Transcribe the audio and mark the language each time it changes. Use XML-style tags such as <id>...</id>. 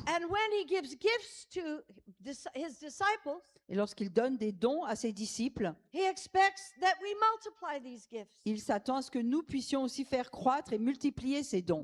<en>And when he gives gifts to his disciples,</en> <fr>Et lorsqu'il donne des dons à ses disciples,</fr> <en>he expects that we multiply these gifts.</en> <fr>il s'attend à ce que nous puissions aussi faire croître et multiplier ces dons.</fr>